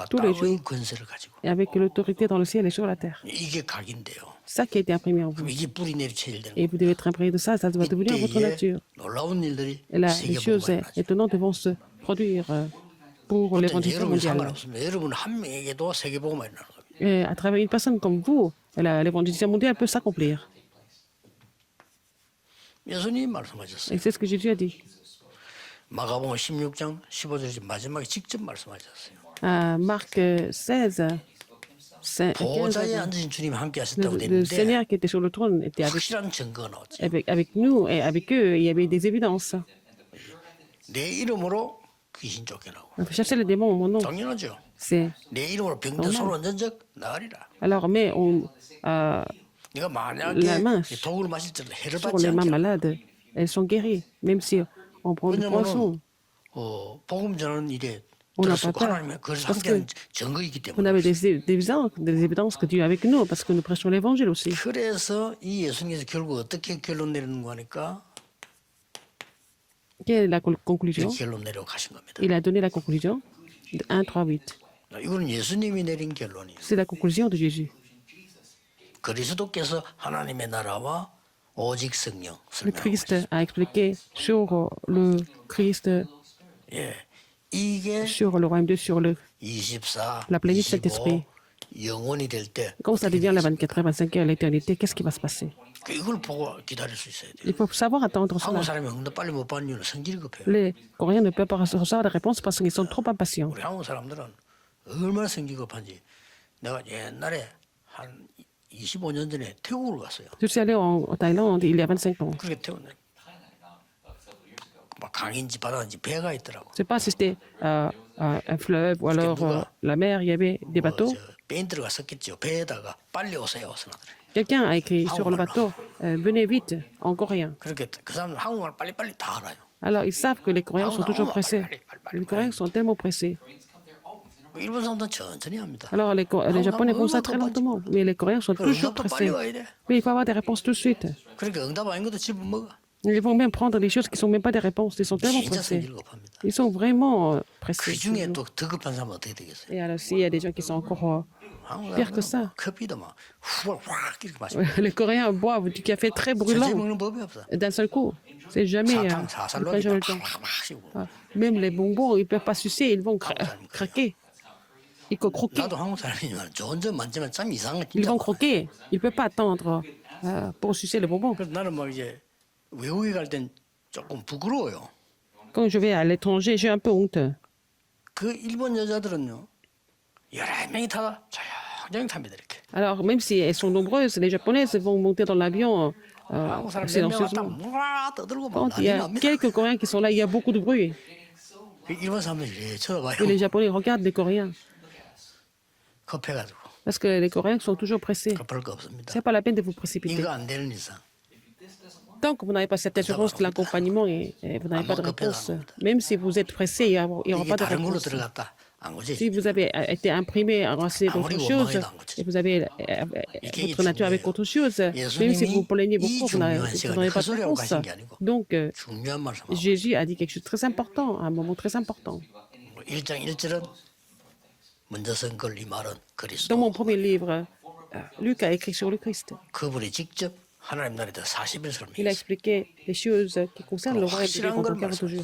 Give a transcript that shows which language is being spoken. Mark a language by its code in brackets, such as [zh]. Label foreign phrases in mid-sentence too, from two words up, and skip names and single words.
[fr] tous les [ko] 땅의 [fr] jours. [ko] 권세를 가지고 [fr] et avec l'autorité dans le ciel et sur la terre. [ko] 이게 각인돼요. [fr] C'est ça qui a été imprimé en vous. [ko] 그럼 이게 뿌리 내리 체질되는 [fr] Et vous devez être imprégné de ça, ça doit devenir votre [ko] 이때에 [fr] nature. [ko] 놀라운 일들이 [fr] Et là, les choses [ko] 세계복음에 일어나죠. [fr] étonnantes vont se produire pour [ko] 어떤 [fr] l'évangile [ko] 여러분 [fr] mondial. [ko] 상관없습니다. 여러분 한 명에게도 세계복음이 일어나는 겁니다. [fr] Et à travers une personne comme vous, l'évangile mondial peut s'accomplir. [ko] 예수님 말씀하셨어요. [fr] Et c'est ce que Jésus a dit. [ko] 마가복음 16장 15절 마지막에 직접 말씀하셨어요. [fr] Marc 16, 15, [ko] 보좌에 앉으신 주님 함께 하셨다고 [fr] le [ko] 됐는데 [fr] Seigneur qui était sur le trône était [ko] 확실한 증거가 나왔죠. [fr] avec nous et avec eux, il y avait des évidences. [ko] 내 이름으로 귀신 쫓겨나고 [fr] On peut chasser les démons en mon nom. [ko] 당연하죠. [fr] C'est [ko] 내 이름으로 병든 손 완전적 나으리라. [fr] alors, mais [ko] 네가 만약에 [fr] La main [ko] 이 독을 마실 때 해를 [fr] sur [ko] 받지 [fr] les mains [ko] 않게 [fr] malades, elles sont guéries, même si on prend du poisson. [ko] 복음 전하는 일에 [fr] On n'a [ko] 들었고 [fr] pas peur. [ko] 하나님의 그것을 [fr] Parce [ko] 함께하는 증거이기 [fr] On [ko] 때문에 [fr] avait des évidences que Dieu est avec nous parce que nous prêchons l'évangile aussi. [ko] 그래서 이 예수님께서 결국 어떻게 결론 내리는 거니까 [fr] Quelle est la conclusion? [ko] 이렇게 결론 내려 가신 겁니다. [fr] Il a donné la conclusion de 1, 3, 8. [ko] 이거는 예수님이 내린 결론이에요. [fr] C'est la conclusion de Jésus. [ko] 그리스도께서 하나님의 나라와 오직 성령 [fr] Le [ko] 설명. [fr] Christ a expliqué sur le Christ, [ko] 예, 이게 [fr] sur le royaume de Dieu, sur le [ko] 24, [fr] La plénitude [ko] 25 [fr] Saint-Esprit. [ko] 영원이 될 때 [fr] Quand ça devient la 24 heures, 25 heures, l'éternité, qu'est-ce qui va se passer? [ko] 이걸 보고 기다릴 수 있어야 돼요. [fr] Il faut savoir attendre cela. [ko] 한국 사람이 응답 빨리 못 받는 이유는 성질이 급해요. [fr] Les Coréens ne peuvent pas recevoir la réponse parce qu'ils sont trop impatients. [ko] 우리 한국 사람들은 얼마나 성질 급한지 내가 옛날에 한 25년 전에 태국을 갔어요. [fr] Je suis allé en Thaïlande il y a 25 ans. [ko] 그렇게 태웠네. 막 강인지 바다인지 배가 있더라고. [fr] Je ne sais pas si c'était un fleuve ou alors la mer, il y avait des bateaux. [ko] 페인트가 썼겠죠. 배에다가 빨리 오세요. 선하더래. [fr] Quelqu'un a écrit sur le bateau, venez vite, en coréen. [ko] 그렇게 그 사람은 한국말 빨리빨리 다 알아요. [fr] Alors ils savent que les Coréens sont toujours pressés. Les Coréens sont tellement pressés. [ko] 일본 사람들은 천천히 합니다. [fr] Alors les Japonais font ça très lentement, mais les Coréens sont toujours [ko] 응답도 빨리 [fr] pressés. [ko] 와야 돼. [fr] Mais il faut avoir des réponses tout de suite. [ko] 그러니까 응답 아닌 것도 집어먹어. [fr] Ils vont même prendre des choses qui ne sont même pas des réponses. Ils sont tellement [ko] 진짜 [fr] pressés. [ko] 성질 급합니다. [fr] Ils sont vraiment [ko] 그 [fr] pressés. [ko] 중에 또 더 급한 사람은 어떻게 되겠어요? [fr] Et alors s'il y a des gens qui sont encore Pire que ça. [ko] 커피도 막 후확 이렇게 마시고 [fr] Les Coréens boivent du café très [ko] 천천히 [fr] brûlant [ko] 먹는 법이 없어. [fr] d'un seul coup. C'est jamais. [ko] 사탕 [fr] Ils [ko] 사살로 [fr] prennent jamais le temps. [ko] 팍팍 마시고. [fr] Même les bonbons, ils ne peuvent pas sucer, ils vont craquer. Ils vont croquer. [ko] 나도 한국 사람이지만 좋은 점 많지만 참 이상한 거 [fr] Ils [ko] 진짜 [fr] vont [ko] 많아. [fr] croquer. Il ne peut pas attendre pour sucer les bonbons. [ko] 그래서 나는 뭐 이제 외국에 갈 땐 조금 부끄러워요. [fr] Quand je vais à l'étranger, j'ai un peu honte. [ko] 그 일본 여자들은요 11명이 타다 조용히 탑니다 이렇게. [fr] Alors, même si elles sont nombreuses, les Japonaises vont monter dans l'avion [ko] 한국 사람 몇 명 왔다 [fr] silencieusement. [ko] 와 떠들고 막 [fr] Quand il y [ko] 난리 [fr] a [ko] 납니다. [fr] quelques Coréens qui sont là, il y a beaucoup de bruit. [ko] 그 일본 사람들이 이렇게 쳐다봐요. [fr] Et les Japonais regardent les Coréens. [ko] 급해가지고 [fr] Parce que les Coréens sont toujours pressés. [ko] 급할 거 없습니다. [fr] Ce n'est pas la peine de vous précipiter. [ko] 이거 안 되는 이상 [fr] Tant que vous n'avez pas cette assurance de l'accompagnement et vous n'avez pas de réponse, même si vous êtes pressé, il n'y aura [ko] 이게 [fr] pas de [ko] 다른 걸로 [fr] réponse. [ko] 들어갔다 안 거지. [fr] Si vous avez été imprimé à renseigner d'autres choses et vous avez votre nature avec autre chose, même si vous plaignez beaucoup, vous n'aurez pas de réponse. Donc, [ko] 중요한 말씀. [fr] Jésus a dit quelque chose de très important, à un moment très important. [ko] 1장 1절은 먼저 쓴 걸 이 말은 [fr] Dans [ko] 그리스도. [fr] mon premier livre, Luc a écrit sur le Christ. [ko] 그분이 직접 하나님 나라에서 40일 설명했어요. [fr] Il a expliqué les choses qui concernent le royaume de Dieu pendant 40 jours.